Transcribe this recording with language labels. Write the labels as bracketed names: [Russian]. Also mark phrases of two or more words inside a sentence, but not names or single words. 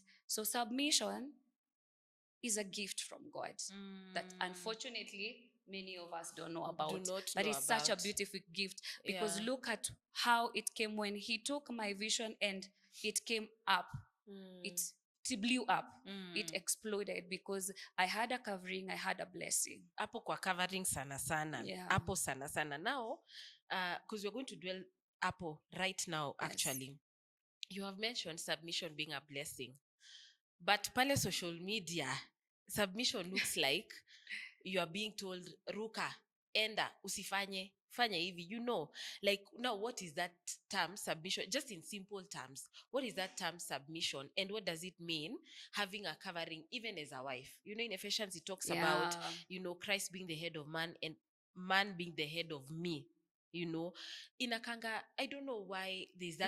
[English] So submission is a gift from God that unfortunately many of us don't know about. But it's such a beautiful gift, because look at how it came when he took my vision and it came up. It blew up. It exploded because I had a covering, I had a blessing. [Swahili] Apo kwa covering sana sana. Apo sana sana. [English] Now, because we're going to dwell Apo right now, actually. You have mentioned submission being a blessing. But pale social media, submission looks like you are being told, [Swahili] Ruka, enda, usifanye, fanya hivi, [English] like, now what is that term submission? Just in simple terms, what is that term submission, and what does it mean having a covering even as a wife? In Ephesians it talks about, Christ being the head of man and man being the head of me. Inakanga, I don't know why there's that